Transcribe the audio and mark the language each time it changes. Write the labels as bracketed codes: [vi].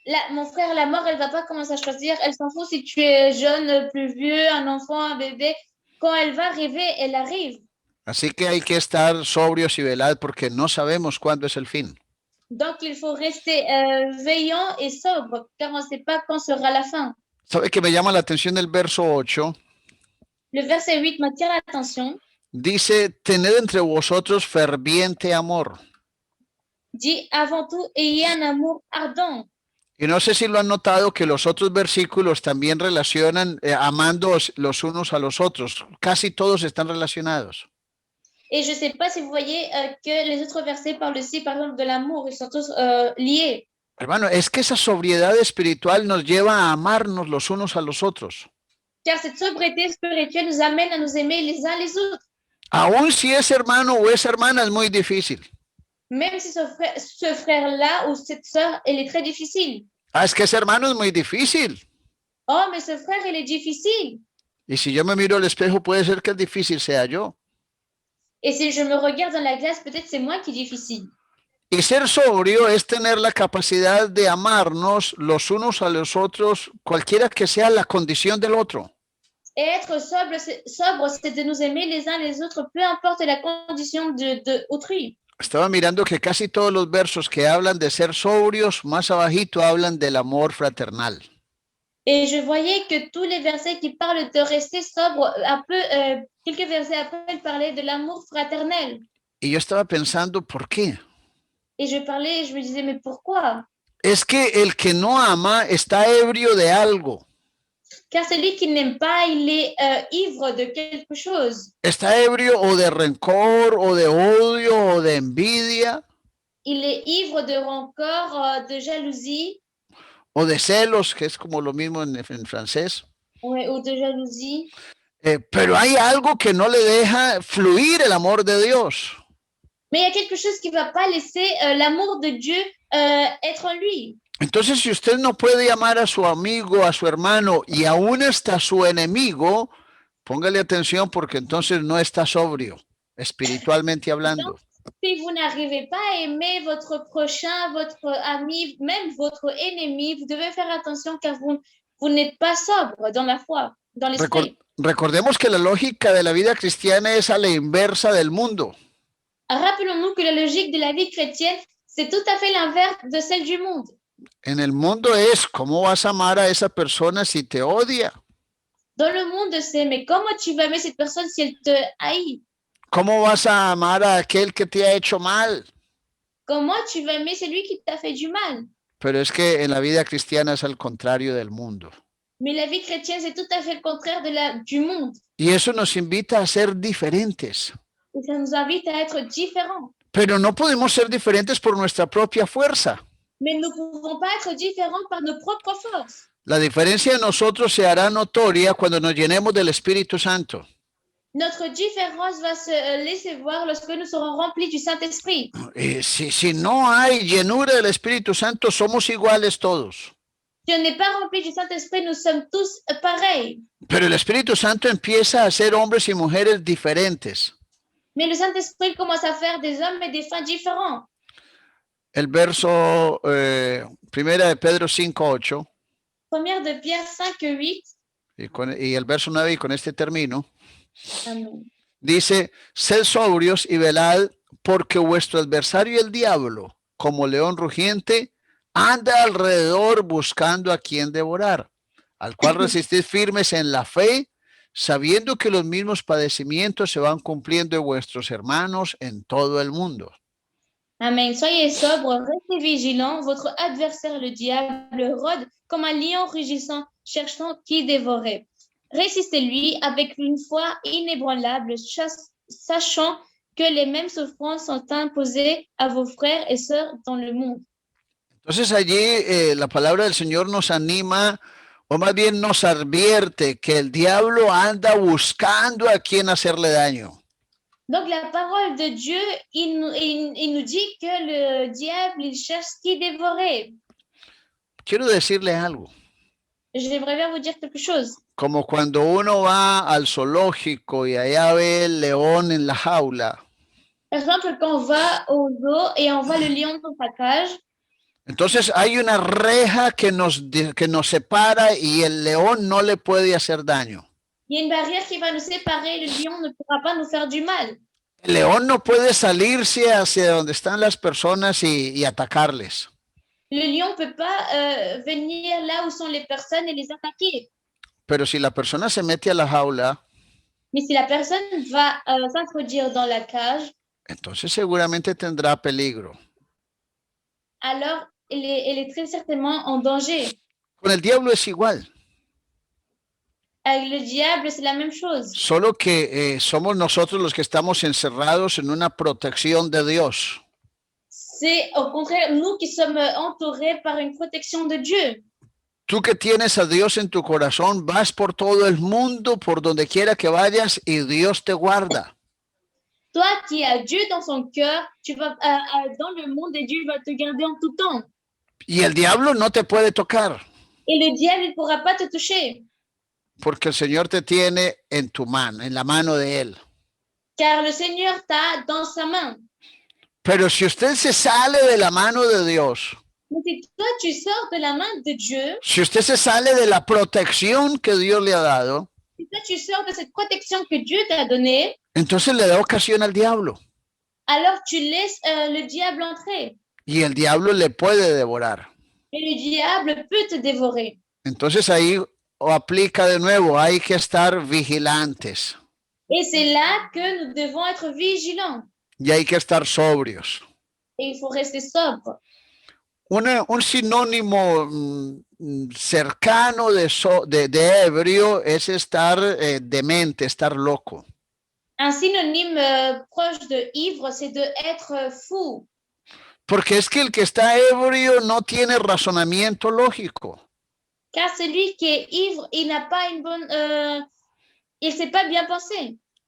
[fr] Mon frère, la mort, elle va pas commencer à choisir. Elle s'en fout si tu es jeune, plus vieux, un enfant, un bébé. Quand elle va arriver, elle arrive. [es] Así que hay que estar sobrios y velad porque no sabemos cuándo es el fin. [fr] Donc, il faut rester veillant et sobre, car on ne sait pas quand sera la fin. [es] ¿Sabe que me llama la atención el verso 8? [fr] Le verset 8 m'attire l'attention. [es] Dice, tened entre vosotros ferviente amor. [fr] dit avant tout, ayez un amour ardent. [es] Y no sé si lo han notado que los otros versículos también relacionan amando los unos a los otros. Casi todos están relacionados. [fr] Et je ne sais pas si vous voyez que les autres versets parlent aussi, par exemple, de l'amour. Ils sont tous liés. [es] Hermano, es que esa sobriedad espiritual nos lleva a amarnos los unos a los otros. [fr] Car cette sobriété spirituelle nous amène à nous aimer les uns les autres. [es] Aún si es hermano o es hermana, es muy difícil. [fr] Même si ce frère-là ou cette sœur, elle est très difficile. [es] Ah, es que ese hermano es muy difícil. [fr] Oh, mais ce frère, il est difficile. [es] Y si yo me miro al espejo, puede ser que el difícil sea yo. [fr] Et si je me regarde dans la glace, peut-être c'est moi qui est difficile. [es] Y ser sobrio es tener la capacidad de amarnos los unos a los otros, cualquiera que sea la condición del otro. [fr] Et être sobre, c'est de nous aimer les uns les autres, peu importe la condition de autrui. [es] Estaba mirando que casi todos los versos que hablan de ser sobrios, más abajito hablan del amor fraternal. [fr] Et je voyais que tous les versets qui parlent de rester sobre, quelques versets après, ils parlaient de l'amour fraternel. [es] Y yo estaba pensando, ¿por qué? [fr] Et je parlais et je me disais, mais pourquoi? [es] Es que el que no ama está ebrio de algo. [fr] Car celui qui n'aime pas, il est ivre de quelque chose. [es] Está ebrio o de rencor, o de odio, o de envidia. [fr] Il est ivre de rancor, de jalousie. [es] O de celos, que es como lo mismo en francés. [fr] Ouais, ou de jalousie. [es] Pero hay algo que no le deja fluir el amor de Dios. [fr] Mais il y a quelque chose qui ne va pas laisser l'amour de Dieu être en lui. [es] Entonces, si usted no puede amar a su amigo, a su hermano y aún hasta a su enemigo, póngale atención porque entonces no está sobrio, espiritualmente hablando. [fr] Si vous n'arrivez pas à aimer votre prochain, votre ami, même votre ennemi, vous devez faire attention car vous n'êtes pas sobre dans la foi, dans l'esprit. [es] Recordemos que la lógica de la vida cristiana es a la inversa del mundo. [fr] Rappelons-nous que la logique de la vie chrétienne, c'est tout à fait l'inverse de celle du monde. [es] En el mundo es, ¿cómo vas a amar a esa persona si te odia? [fr] Dans le monde, c'est, mais comment tu vas aimer cette personne si elle te haït? [es] ¿Cómo vas a amar a aquel que te ha hecho mal? [fr] Comment tu vas aimer celui qui t'a fait du mal? [es] Pero es que en la vida cristiana es al contrario del mundo. [fr] Mais la vie chrétienne, c'est tout à fait le contraire du monde. [es] Y eso nos invita a ser diferentes. [fr] Et ça nous invite à être différents. [es] Pero no podemos ser diferentes por nuestra propia fuerza. [fr] Mais nous ne pouvons pas être différents par nos propres forces. [es] La diferencia de nosotros se hará notoria cuando nos llenemos del Espíritu Santo. [fr] Notre différence va se laisser voir lorsque nous serons remplis du Saint-Esprit. [es] Si no hay llenura del Espíritu Santo, somos iguales todos. [fr] Si on n'est pas rempli du Saint-Esprit, nous sommes tous pareils. [es] Pero el Espíritu Santo empieza a hacer hombres y mujeres diferentes. [fr] Mais le Saint-Esprit commence à faire des hommes et des femmes différents. [es] El verso primera de Pedro 5:8. [fr] Première de Pierre 5:8. [es] Y el verso 9, y con este termino. Amen. Dice, sed sobrios y velad, porque vuestro adversario el diablo, como león rugiente, anda alrededor buscando a quien devorar, al cual resistid firmes en la fe, sabiendo que los mismos padecimientos se van cumpliendo de vuestros hermanos en todo el mundo. [fr] Amen. Soyez sobres, restez vigilants. Votre adversaire, le diable, rôde comme un lion rugissant, cherchant qui dévorer. Résistez-lui avec une foi inébranlable, sachant que les mêmes souffrances sont imposées à vos frères et sœurs dans le monde. [es] Entonces allí la palabra del Señor nos anima, o más bien nos advierte que el diablo anda buscando a quien hacerle daño. [fr] Donc la parole de Dieu, il nous dit que le diable, il cherche qui dévorer. [es] Quiero decirle algo. [fr] J'aimerais bien vous dire quelque chose. [es] Como cuando uno va al zoológico y allá ve el león en la jaula. [fr] Par exemple, quand on va au zoo et on voit le lion dans sa cage. [es] Entonces hay una reja que nos separa y el león no le puede hacer daño. [fr] Il y a une barrière qui va nous séparer, le lion ne pourra pas nous faire du mal. [es] El león no puede salirse hacia donde están las personas y atacarles. [fr] Le lion ne peut pas venir là où sont les personnes et les attaquer. [es] Pero si la persona se mete a la jaula, [fr] mais si la personne va s'introduire dans la cage, [es] entonces seguramente tendrá peligro. [fr] alors elle est très certainement en danger. [es] Con el diablo es igual, [fr] Avec le diable, c'est la même chose. [es] solo que somos nosotros los que estamos encerrados en una protección de Dios. [fr] C'est au contraire nous qui sommes entourés par une protection de Dieu. [es] Tú que tienes a Dios en tu corazón, vas por todo el mundo, por donde quiera que vayas, y Dios te guarda. [fr] Toi qui as Dieu dans son cœur, tu vas dans le monde et Dieu va te garder en tout temps. [es] Y el diablo no te puede tocar, [fr] Et le diable, il ne pourra pas te toucher, [es] porque el Señor te tiene en tu mano, en la mano de Él. [fr] car le Seigneur t'a dans sa main. [es] Pero si usted se sale de la mano de Dios, [fr] Mais si toi, tu sors de la main de Dieu, [es] si usted se sale de la protección que Dios le ha dado, [fr] si toi, tu sors de cette protection que Dieu t'a donnée, [es] entonces le da ocasión al diablo. [fr] alors tu laisses le diable entrer. [es] Y el diablo le puede devorar. [fr] Et le diable peut te dévorer. [es] Entonces ahí aplica de nuevo, hay que estar vigilantes [fr] Et c'est là que nous devons être vigilants. [es] y hay que estar sobrios. [fr] Et il faut rester sobre. [es] Un sinónimo cercano de ebrio es estar demente, estar loco. [fr] Un synonyme proche de ivre, c'est de être fou. [es] Porque es que el que está ebrio no tiene razonamiento lógico. [fr] Car celui qui est ivre, il n'a pas une bonne... il ne sait pas bien penser.